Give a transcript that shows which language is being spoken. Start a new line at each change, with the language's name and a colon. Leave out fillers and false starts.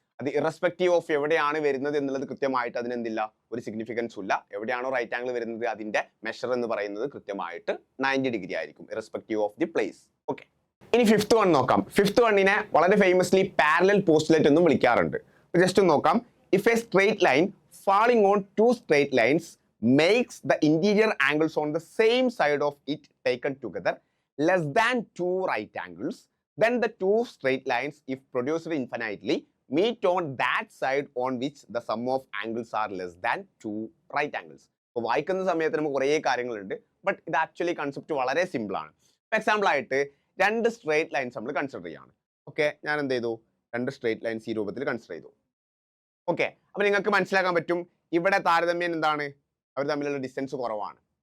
Malayalam: അത് irrespective of എവിടെയാണ് വരുന്നത് എന്നുള്ളത് കൃത്യമായിട്ട് അതിനെന്തില്ല, ഒരു സിഗ്നിഫിക്കൻസ് ഇല്ല. എവിടെയാണോ റൈറ്റ് ആംഗിൾ വരുന്നത് അതിന്റെ മെഷർ എന്ന് പറയുന്നത് കൃത്യമായിട്ട് 90 ഡിഗ്രി ആയിരിക്കും, irrespective of the place. Okay, ഇനി ഫിഫ്ത്ത് വൺ നോക്കാം. ഫിഫ്ത്ത് വണ്ണിനെ വളരെ ഫേമസ്ലി പാരലൽ പോസ്റ്റ്ലേറ്റ് എന്നും വിളിക്കാറുണ്ട്. ജസ്റ്റ് നോക്കാം.
English: If a straight line falling on two straight lines makes the interior angles on the same side of it taken together less than two right angles, then the two straight lines, if produced infinitely, meet on that side on which the sum of angles are less than two right angles.
Malayalam: അപ്പോൾ വായിക്കുന്ന സമയത്ത് നമുക്ക് കുറേ കാര്യങ്ങളുണ്ട്, but ഇത് actually concept വളരെ simple ആണ്. For example ആയിട്ട് രണ്ട് സ്ട്രേറ്റ് ലൈൻസ് നമ്മൾ കൺസിഡർ ചെയ്യാണ്. ഓക്കെ, ഞാൻ എന്ത് ചെയ്തു, രണ്ട് സ്ട്രേറ്റ് ലൈൻസ് ഈ രൂപത്തിൽ കൺസിഡർ ചെയ്തു. ഓക്കെ, അപ്പൊ നിങ്ങൾക്ക് മനസ്സിലാക്കാൻ പറ്റും ഇവിടെ താരതമ്യം എന്താണ്, അവർ തമ്മിലുള്ള ഡിസ്റ്റൻസ് കുറവാണ്.